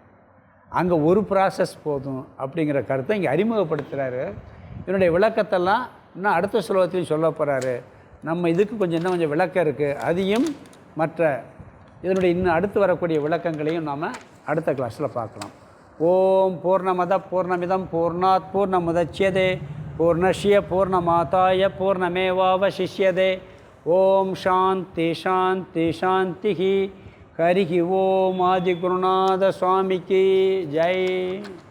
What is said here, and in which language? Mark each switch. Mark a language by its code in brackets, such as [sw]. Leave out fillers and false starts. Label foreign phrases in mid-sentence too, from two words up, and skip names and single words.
[ta] அங்கே ஒரு ப்ராசஸ் போதும் அப்படிங்கிற கருத்தை இங்கே அறிமுகப்படுத்துகிறாரு. இதனுடைய விளக்கத்தெல்லாம் இன்னும் அடுத்த ஸ்லோகத்தையும் சொல்ல போகிறாரு. நம்ம இதுக்கு இன்னும் கொஞ்சம் விளக்கம் இருக்குது. அதையும் மற்ற இதனுடைய இன்னும் அடுத்து வரக்கூடிய விளக்கங்களையும் நாம் அடுத்த கிளாஸில் பார்க்கலாம். [sa] ओम् पूर्णमदः पूर्णमिदं पूर्णात् पूर्णमुदच्यते पूर्णस्य पूर्णमादाय पूर्णमेवावशिष्यते. ओम् शान्ति शान्ति शान्ति. हरिः ओम्. [ta] ஆதிகுருநாத சுவாமிக்கு ஜெய்.